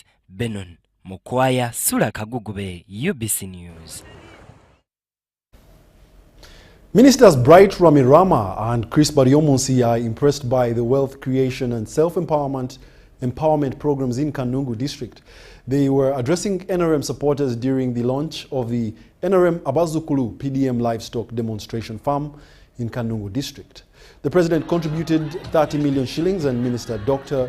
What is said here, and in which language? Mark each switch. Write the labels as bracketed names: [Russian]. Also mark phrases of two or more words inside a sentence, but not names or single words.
[English] Benon Mokwaya, Sura Kagugube, UBC News. Ministers Bright Ramirama and Chris Baryomunsi are impressed by the wealth creation and self-empowerment programs in Kanungu district. They were addressing NRM supporters during the launch of the NRM Abazukulu PDM livestock demonstration farm in Kanungu district. The president contributed 30 million shillings and Minister Dr.